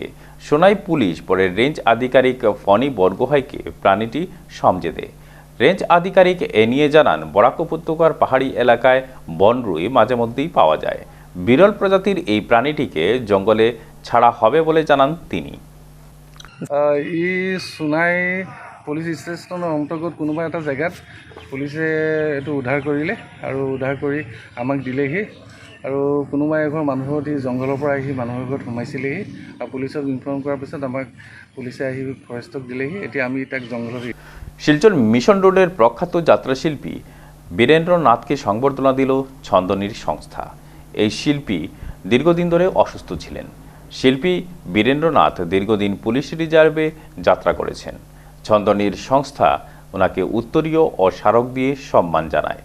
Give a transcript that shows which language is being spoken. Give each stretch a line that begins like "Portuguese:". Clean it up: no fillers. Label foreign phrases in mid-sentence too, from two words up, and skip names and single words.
Bangla: সোনাই পুলিশ পরে রেঞ্জ আধিকারিক ফণি বরগোহাইকে প্রাণীটি সমঝে দেয়। রেঞ্জ আধিকারিক এ নিয়ে জানান, বরাক উপত্যকার পাহাড়ি এলাকায় বনরুই মাঝে মধ্যেই পাওয়া যায়। বিরল প্রজাতির এই প্রাণীটিকে জঙ্গলে ছাড়া হবে বলে জানান তিনি।
Assamese: ই সোনাই পুলিচ ষ্টেচনৰ অন্তৰ্গত কোনোবা এটা জেগাত পুলিচে এইটো উদ্ধাৰ কৰিলে আৰু উদ্ধাৰ কৰি আমাক দিলেহি আৰু কোনোবা এঘৰ মানুহৰ জংঘলৰ পৰা আহি মানুহৰ ঘৰত সোমাইছিলেহি আৰু পুলিচক ইনফৰ্ম কৰাৰ পিছত আমাক পুলিচে আহি ফৰেষ্টক দিলেহি। এতিয়া আমি তাক জংঘলত।
Bangla: শিলচর মিশন রোডের প্রখ্যাত যাত্রাশিল্পী বীরেন্দ্রনাথকে সংবর্ধনা দিল ছন্দনীর সংস্থা। এই শিল্পী দীর্ঘদিন ধরে অসুস্থ ছিলেন। শিল্পী বীরেন্দ্রনাথ দীর্ঘদিন পুলিশ রিজার্ভে যাত্রা করেছেন। ছন্দনীর সংস্থা ওনাকে উত্তরীয় ও স্মারক দিয়ে সম্মান জানায়।